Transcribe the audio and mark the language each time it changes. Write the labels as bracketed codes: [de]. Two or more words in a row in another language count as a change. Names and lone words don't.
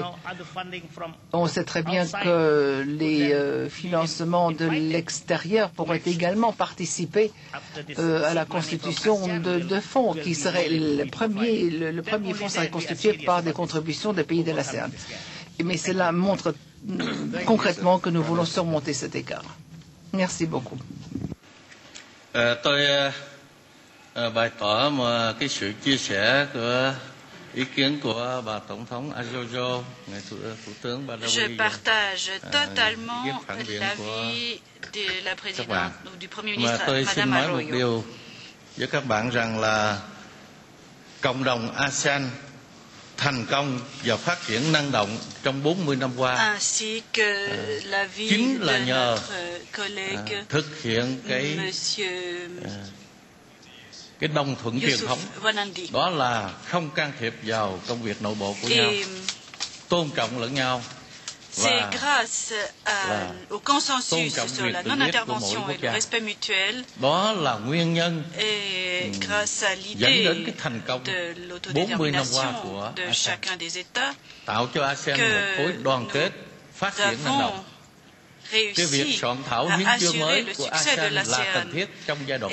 [fr] On sait très bien que les financements de l'extérieur pourraient également participer à la constitution de fonds, qui serait le premier fonds serait constitué par des contributions des pays de l'ASEAN. Mais cela montre concrètement que nous voulons surmonter cet écart. Merci beaucoup. [vi] Bày tỏ mà cái sự chia sẻ của ý kiến của bà Tổng thống Arroyo, ngài Thủ tướng Badawi. [fr] Je partage totalement l'avis de la présidente ou du Premier ministre Madame Arroyo. [vi] Mà tôi xin nói một điều với các bạn rằng là cộng đồng ASEAN thành công và phát triển năng động trong 40 năm qua. [fr] Ainsi que l'avis [vi] chính là [fr] de [vi] nhờ [fr] notre collègue [vi] thực hiện cái đồng thuận truyền thống, đó là không can thiệp vào công việc nội bộ của nhau, tôn trọng lẫn nhau. [fr] C'est grâce au consensus sur la non-intervention et le respect mutuel et grâce à l'idée de l'autodétermination de chacun des États que nous avons réussi à assurer le succès de l'ASEAN.